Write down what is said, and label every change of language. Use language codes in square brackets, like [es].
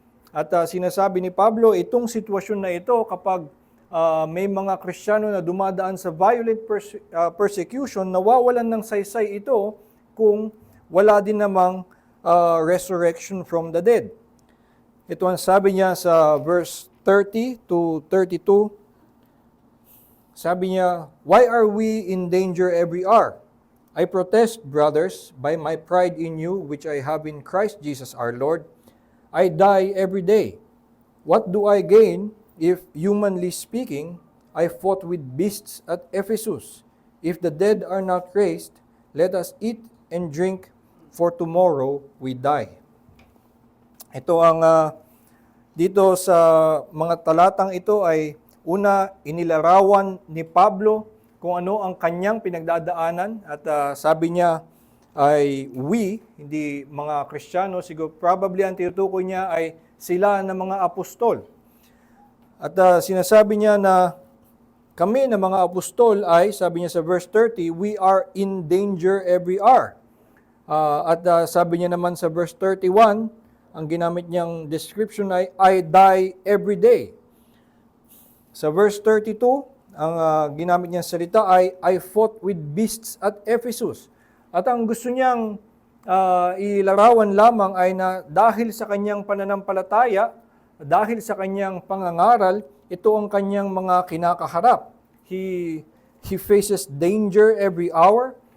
[tl] At sinasabi ni Pablo, itong sitwasyon na ito kapag may mga Kristiyano na dumadaan sa [en] violent persecution, [tl] nawawalan ng saysay ito kung wala din namang [en] resurrection from the dead. [tl] Ito ang sabi niya sa verse 30 to 32. [en] Sabi niya, "Why are we in danger every hour? I protest, brothers, by my pride in you, which I have in Christ Jesus our Lord. I die every day. What do I gain if, humanly speaking, I fought with beasts at Ephesus? If the dead are not raised, let us eat and drink, for tomorrow we die." [tl] Ito ang dito sa mga talatang ito ay una inilarawan ni Pablo kung ano ang kanyang pinagdadaanan at sabi niya ay we, hindi mga Kristiyano, siguro probably ang tinutukoy niya ay sila na mga apostol. At sinasabi niya na kami na mga apostol ay, sabi niya sa verse 30, [en] we are in danger every hour. [tl] At sabi niya naman sa verse 31, ang ginamit niyang description ay, [en] I die every day. [tl] Sa verse 32, ang ginamit niyang salita ay, [en] I fought with beasts at Ephesus. [tl] At ang gusto niyang ilarawan lamang ay na dahil sa kanyang pananampalataya, dahil sa kanyang pangangaral, ito ang kanyang mga kinakaharap. [en] He faces danger every hour.